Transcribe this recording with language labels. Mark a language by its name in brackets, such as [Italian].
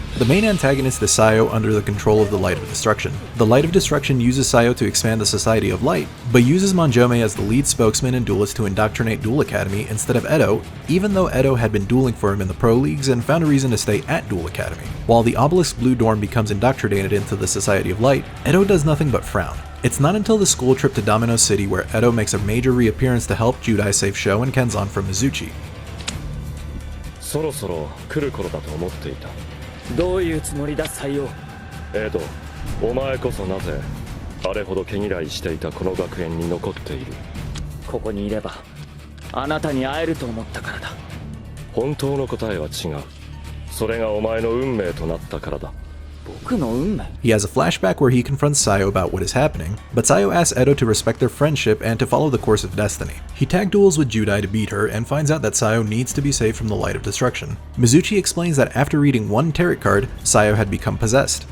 [English] The main antagonist is Sayo under the control of the Light of Destruction. The Light of Destruction uses Sayo to expand the Society of Light, but uses Monjome as the lead spokesman and duelist to indoctrinate Duel Academy instead of Edo, even though Edo had been dueling for him in the Pro Leagues and found a reason to stay at Duel Academy. While the Obelisk Blue Dorm becomes indoctrinated into the Society of Light, Edo does nothing but frown. It's not until the school trip to Domino City where Edo makes a major reappearance to help Judai save Sho and Kenzan from Mizuchi. [Japanese] そろそろ来る頃だと思っていた。どういうつもりだ、採用。エド、お前こそなぜあれほど毛嫌いしていたこの学園に残っている。ここにいればあなたに会えると思ったからだ。本当の答えは違う。それがお前の運命となったからだ。 [English] He has a flashback where he confronts Sayo about what is happening, but Sayo asks Edo to respect their friendship and to follow the course of destiny. He tag duels with Judai to beat her and finds out that Sayo needs to be saved from the Light of Destruction. Mizuchi explains that after reading one tarot card, Sayo had become possessed.